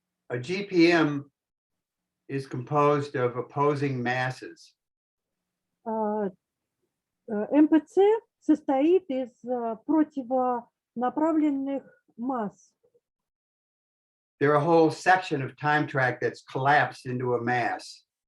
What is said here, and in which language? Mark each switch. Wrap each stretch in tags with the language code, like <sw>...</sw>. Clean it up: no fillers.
<en>A GPM is composed of opposing masses.</en> <ru>МПЦ состоит из противонаправленных масс.</ru> <en>They're a whole section of time track that's collapsed into a mass.</en>